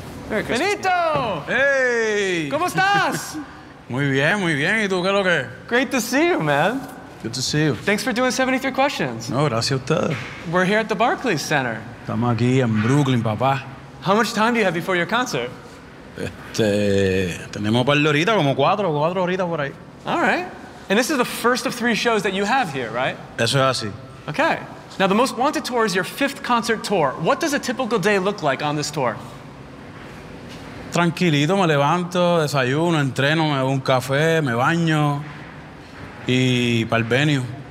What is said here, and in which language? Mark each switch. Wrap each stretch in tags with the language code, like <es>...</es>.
<en>Like a Sam. Benito! Hey!</en> <es>¿Cómo estás? Muy bien, muy bien. ¿Y tú qué lo que?</es> <en>Great to see you, man. Good to see you. Thanks for doing 73 questions.</en> <es>No, gracias a ustedes.</es> <en>We're here at the Barclays Center.</en> <es>Estamos aquí en Brooklyn, papá.</es> <en>How much time do you have before your concert?</en> <es>Tenemos par de horitas, como cuatro horitas por ahí.</es> <en>All right. And this is the first of three shows that you have here, right?</en> <es>Eso es así.</es> <en>Okay. Now, the Most Wanted tour is your fifth concert tour. What does a typical day look like on this tour?</en> <es>Tranquilito, me levanto, desayuno, entreno, me hago un café, me baño, y pa'l venue.</es>